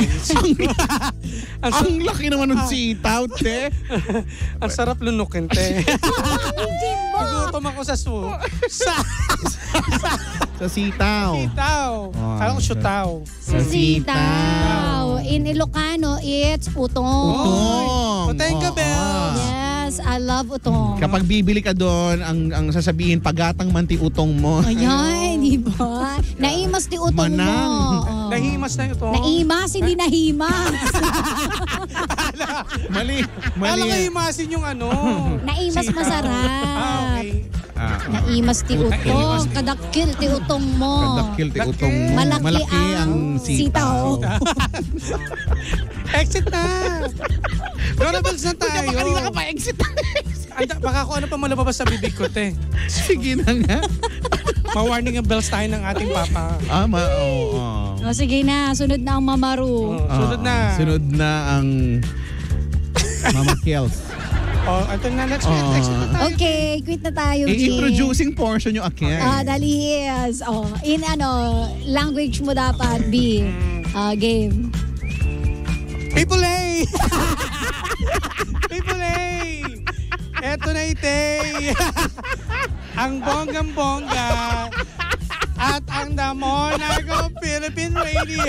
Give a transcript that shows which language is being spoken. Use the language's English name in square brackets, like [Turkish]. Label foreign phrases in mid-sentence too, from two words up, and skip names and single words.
[Filipino] Ang Ang laki naman ng sitaw, te. Ang sarap lunukin, te. Jimbo! Nagutom ako sa Sa sitaw. sitaw. Alam ko sitaw. Sa sitaw. [English] In Ilocano, it's utong. [Iloko] Utong. Uteng ka, [Filipino] Oo. Bells. [English] Yes, I love utong. [Filipino] Kapag bibili ka doon, ang sasabihin, [Iloko] pagatang man ti utong mo. [Filipino] Ayan, di ba? [Iloko] Naimas di utong Manang. [Filipino] mo. Oo. Nahimas na ito. Naimas, hindi nahimas. Mali. Alam nga Mali. himasin yung ano. [Iloko] Naimas [Filipino] Sitaw. masarap. Okay. [Iloko] Naimas ti Naimas utong. ti Kadakil ti utong mo. Kadakil ti utong mo. [Filipino] Malaki ang sitaw. Exit na. Donables na tayo. Kanina ka pa exit. Baka kung ano pa malabas sa bibig ko, te. Sige na nga. Ma-warning ang bells tayo ng ating papa. Oo. O sige na, sunod na ang mamaru. Sunod na. Sunod na ang Mama Kels. Ito na, [English] let's go. [Filipino] Exit na tayo. Okay, quit na tayo, Jim. I-introducing portion yung akin. Dali is. In language mo dapat, B. Game. [English] People A! People A! [Filipino] Eto na itay! Ang bonggang-bongga at ang The Monaco Philippine Radio.